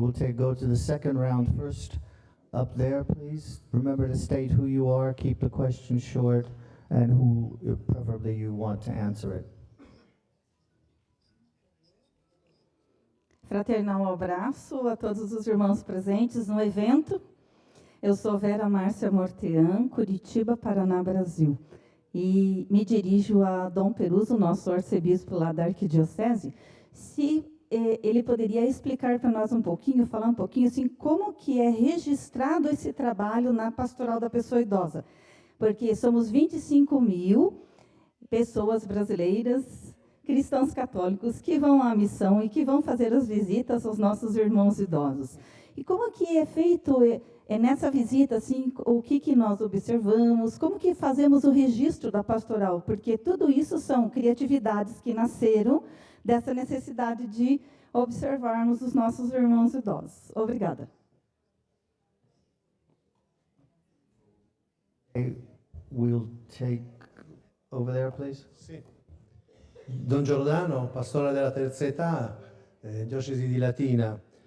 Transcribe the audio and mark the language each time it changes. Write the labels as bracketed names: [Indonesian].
[English] We'll go to the second round first. Up there, please. Remember to state who you are, keep the question short, and who preferably you want to answer it. [Portuguese] Fraternal abraço a todos os irmãos presentes no evento. Eu sou Vera Márcia Mortean, Curitiba, Paraná, Brasil. E me dirijo a Dom Peruso, nosso arcebispo lá da Arquidiocese, se ele poderia explicar para nós um pouquinho, falar um pouquinho, assim, como que é registrado esse trabalho na Pastoral da Pessoa Idosa. Porque somos 25 mil pessoas brasileiras, cristãos católicos, que vão à missão e que vão fazer as visitas aos nossos irmãos idosos. E como que é feito nessa visita, assim, o que nós observamos, como que fazemos o registro da pastoral? Porque tudo isso são criatividades que nasceram dessa necessidade de observarmos os nossos irmãos idosos. Obrigada. [English] We'll take over there, please. [Italian] Sì. Don Giordano, pastore della terza età, diocesi di Latina.